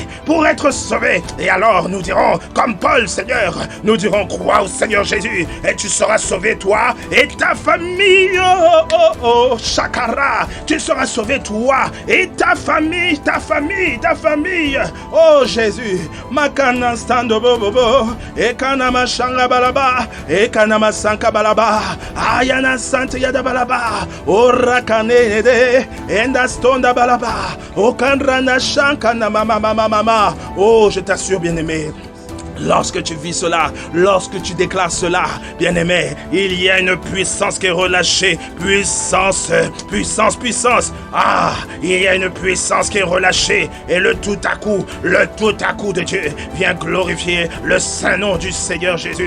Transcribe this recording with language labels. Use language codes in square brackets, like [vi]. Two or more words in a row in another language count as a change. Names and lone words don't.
[fr] Pour être sauvé. Et alors nous dirons, comme Paul, Seigneur, nous dirons, crois au Seigneur Jésus et tu seras sauvé, toi et ta famille. Shakara, tu seras sauvé, toi et ta famille. Oh Jésus, makana stando bobo, ekana mashanga balaba, ekana masanka balaba, ayana sante yada balaba, orakane de, enda stonda balaba, okanrana shanka na mama. Oh, je t'assure, bien-aimé, lorsque tu vis cela, lorsque tu déclares cela, bien-aimé, il y a une puissance qui est relâchée. Puissance. Il y a une puissance qui est relâchée. Et le tout à coup de Dieu vient glorifier le saint nom du Seigneur Jésus.